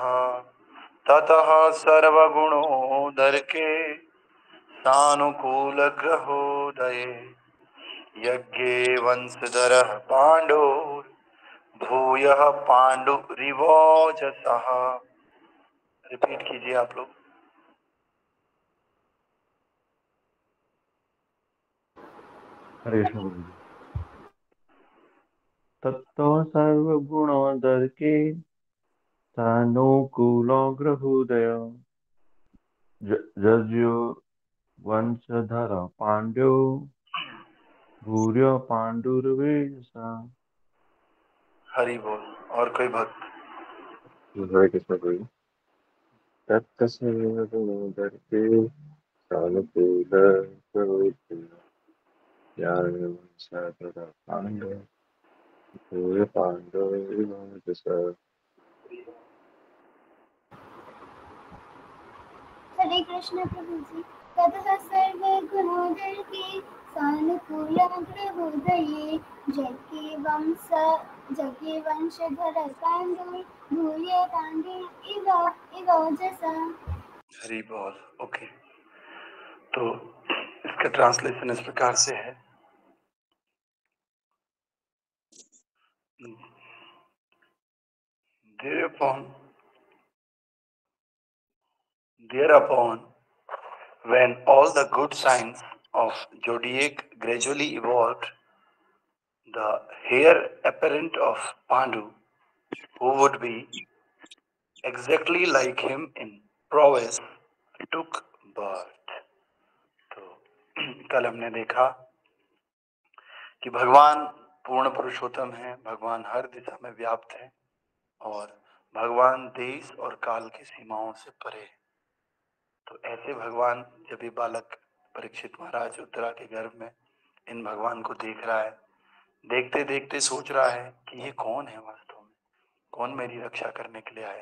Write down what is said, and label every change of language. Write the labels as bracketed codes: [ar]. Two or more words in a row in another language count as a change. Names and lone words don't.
[sa] ततः सर्वगुणोदर के सानुकूल ग्रहोदये यज्ञे वंशधरः पांडुर भूयः पांडुरिवोजसः। [hi] रिपीट कीजिए आप लोग। हरे कृष्ण गुरु जी। [sa] तत्तो सर्वगुणोदर के सानुकूलो ग्रहोदय जज्यो वंशधर पांड्यो भूर्य पांडुर्वेशसा। [hi] हरि बोल। और कोई भक्त? [sa] हरे कृष्ण गुरु। तत्सर्वगुणोदर के सानुकूल प्रवृत्ति ज्ञानवंशधर पांडव भूय पांडवों। [hi] हरे कृष्ण प्रभु जी। [sa] ततः सर्वे गुणोदर के सानुकूल ग्रहोदये जज्ञे वंशधर पांडुर भूय पांडुर इव ओजसा। [hi] हरि बोल। ओके, तो इसका ट्रांसलेशन इस प्रकार से है। [en] Thereupon, when all the good signs of zodiac gradually evolved, the heir apparent of Pandu, who would be exactly like him in prowess, took birth. [hi] कल हमने देखा कि भगवान पूर्ण पुरुषोत्तम है, भगवान हर दिशा में व्याप्त है और भगवान देश और काल की सीमाओं से परे है। तो ऐसे भगवान जब ये बालक परीक्षित महाराज उत्तरा के गर्भ में इन भगवान को देख रहा है, देखते देखते सोच रहा है कि ये कौन है वास्तव में, कौन मेरी रक्षा करने के लिए आए।